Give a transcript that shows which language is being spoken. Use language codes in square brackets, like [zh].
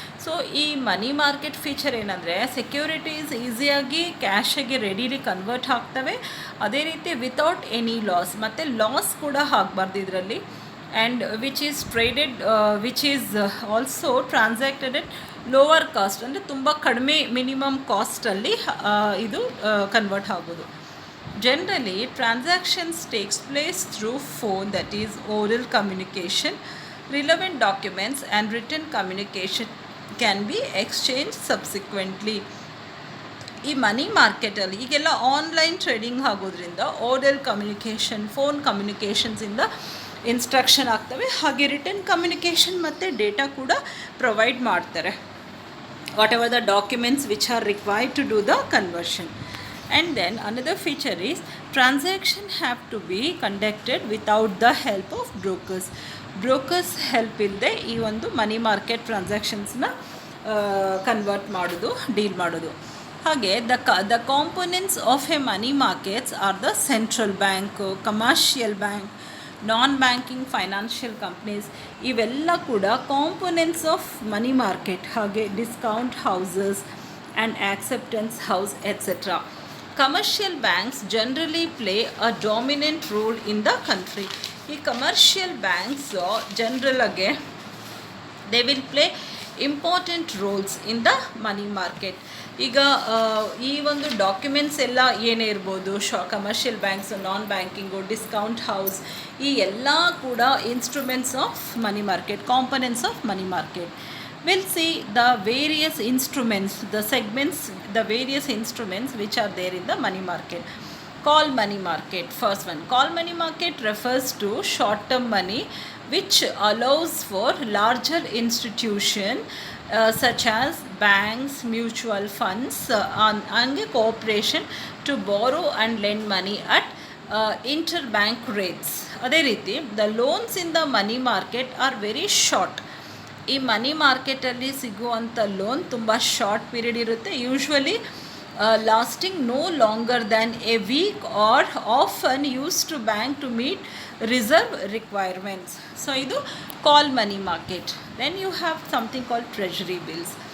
[kn] So ಈ money market feature ಏನಂದರೆ securities ಈಸಿಯಾಗಿ ಕ್ಯಾಶಾಗಿ ರೆಡಿಲಿ ಕನ್ವರ್ಟ್ ಆಗ್ತವೆ, ಅದೇ ರೀತಿ [en] without any loss, [kn] ಮತ್ತು ಲಾಸ್ ಕೂಡ ಆಗಬಾರ್ದು ಇದರಲ್ಲಿ. [en] and which is traded which is also transacted at lower cost, [kn] ಅಂದರೆ ತುಂಬ ಕಡಿಮೆ ಮಿನಿಮಮ್ ಕಾಸ್ಟಲ್ಲಿ ಇದು ಕನ್ವರ್ಟ್ ಆಗೋದು. [en] Generally, transactions takes place through phone, that is oral communication. Relevant documents and written communication can be exchanged subsequently. [kn] ಈ ಮನಿ ಮಾರ್ಕೆಟಲ್ಲಿ ಈಗೆಲ್ಲ online trading ಆಗೋದ್ರಿಂದ oral communication, phone ಕಮ್ಯುನಿಕೇಷನ್ಸಿಂದ instruction ಆಗ್ತವೆ, ಹಾಗೆ ರಿಟರ್ನ್ ಕಮ್ಯುನಿಕೇಷನ್ ಮತ್ತು ಡೇಟಾ ಕೂಡ ಪ್ರೊವೈಡ್ ಮಾಡ್ತಾರೆ, [en] Whatever the documents which are required to do the conversion. And then another feature is transaction have to be conducted without the help of brokers. [kn] Brokers help ಇಲ್ಲದೆ ಈ ಒಂದು money market ಟ್ರಾನ್ಸಾಕ್ಷನ್ಸ್ನ convert ಮಾಡೋದು, deal ಮಾಡೋದು. [en] ಹಾಗೆ the components of a money markets are the central bank, commercial bank, non banking financial companies, [kn] ಇವೆಲ್ಲ ಕೂಡ [en] Components of money market. ಹಾಗೆ discount houses and acceptance house etcetera. Commercial banks generally play a dominant role in the country. ಈ commercial banks general ಆಗಿ they will play important roles in the money market. [kn] ಈಗ ಈ ಒಂದು documents ಎಲ್ಲ ಏನೇ ಇರ್ಬೋದು, commercial banks, ನಾನ್ banking, discount house, ಈ ಎಲ್ಲ ಕೂಡ instruments of money market, components of money market. [en] We'll see the various instruments, the segments, the various instruments which are there in the money market. Call money market, first one. Call money market refers to short-term money which allows for larger institution such as banks, mutual funds and corporation to borrow and lend money at interbank rates. [kn] ಅದೇ ರೀತಿ [en] the loans in the money market are very short. [kn] ಈ ಮನಿ ಮಾರ್ಕೆಟಲ್ಲಿ ಸಿಗುವಂಥ loan ತುಂಬ short period ಇರುತ್ತೆ, [en] Usually lasting no longer than a week are often used to bank to meet reserve requirements. [kn] So ಇದು [en] Call money market. Then you have something call treasury bills.